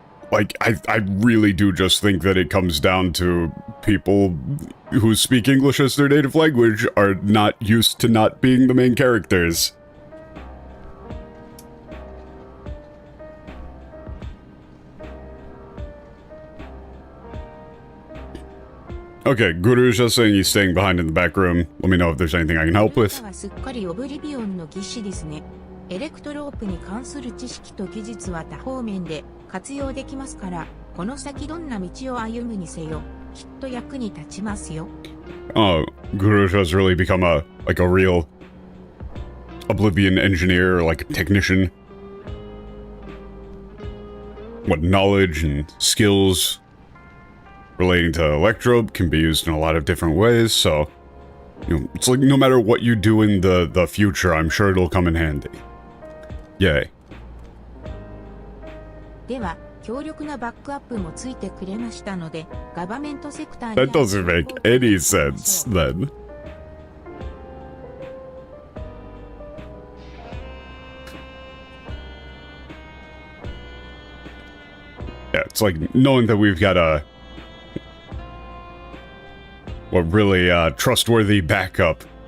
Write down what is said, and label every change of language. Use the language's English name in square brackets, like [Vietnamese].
[English] Like, I really do just think that it comes down to people who speak English as their native language are not used to not being the main characters. Okay, Guru's just saying he's staying behind in the back room. Let me know if there's anything I can help with. [Japanese] すっかりオブリビオンの技師ですね。エレクトロープに関する知識と技術は多方面で活用できますから、この先どんな道を歩むにせよ、きっと役に立ちますよ。 [English] Oh, Guru has really become a real Oblivion engineer or like a technician. What knowledge and skills relating to Electrobe can be used in a lot of different ways, so, you know, it's like no matter what you do in the future, I'm sure it'll come in handy. Yay. [Japanese] では、強力なバックアップもついてくれましたので、ガバメントセクターに [English] That doesn't make any sense, then. Yeah, it's like knowing that we've got a really trustworthy backup.